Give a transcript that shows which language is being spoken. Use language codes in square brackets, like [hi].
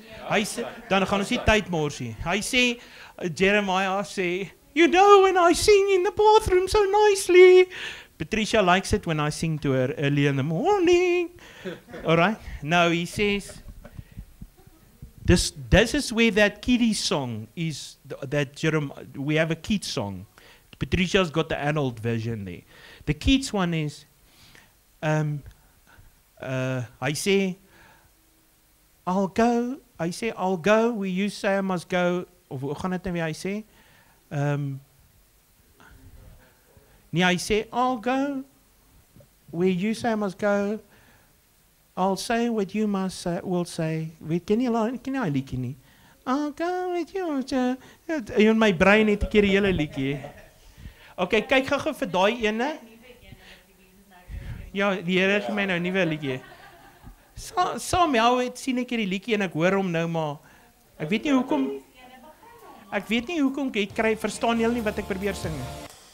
[af] Hy sê, dan gaan ons nie tyd mors nie. Hy sê, Jeremiah sê, [en] you know when I sing in the bathroom so nicely. Patricia likes it when I sing to her early in the morning. All right. Now he says, this is where that kiddie song is. We have a kids song. Patricia's got the adult version there. The kids one is, I say, I'll go. I say, I'll go. Where you say I must go. [af] Of hoe gaan dit nou weer? [en] I say, nee, I say, I'll go where you say I must go. I'll say what you must say, will say. [af] Ken jy liedjie nie? [en] I'll go with you. [af] In my brain het ek hier die hele liedjie. Okay, kyk gou vir daai ene. Ja, die Here het my nou 'n nuwe liedjie. Saam het sien ek hierdie liedjie en ek hoor hom nou maar. Ek weet nie hoekom ek verstaan julle nie wat ek probeer sing nie.